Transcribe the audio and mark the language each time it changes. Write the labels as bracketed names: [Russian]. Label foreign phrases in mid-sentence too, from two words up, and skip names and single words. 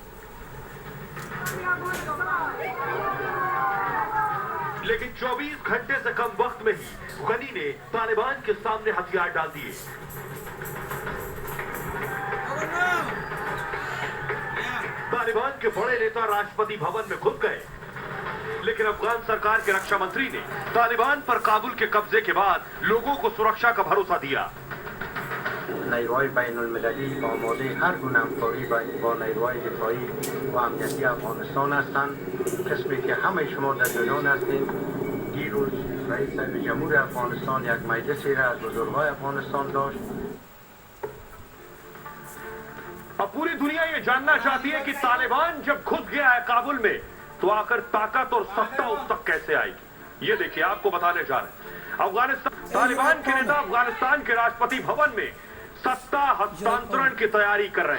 [Hindi] लेकिन 24 घंटे से कम वक्त में ही गनी ने तालिबान के सामने हथियार डाल दिए। तालिबान के बड़े नेता राष्ट्रपति भवन में घुस गए, लेकिन अफगान सरकार के रक्षा मंत्री ने तालिबान पर काबुल के कब्जे के बाद लोगों को सुरक्षा का भरोसा दिया। [Persian] نیروهای بین المللی آماده هر گونه همکاری با نیروهای دفاعی و امنیتی افغانستان هستند. قسمی که همه شما در جریان هستید، دیروز رئیس جمهور افغانستان یک مجلسی را از بزرگان افغانستان داشت. [Hindi] अब पूरी दुनिया ये जानना चाहती है कि तालिबान जब घुस गया है काबुल में तो आकर ताकत और सत्ता उस तक कैसे आएगी। ये देखिए, आपको बताने जा रहे हैं। अफगानिस्तान तालिबान के नेता अफगानिस्तान के राष्ट्रपति भवन में सत्ता हस्तांतरण की तैयारी कर रहे हैं।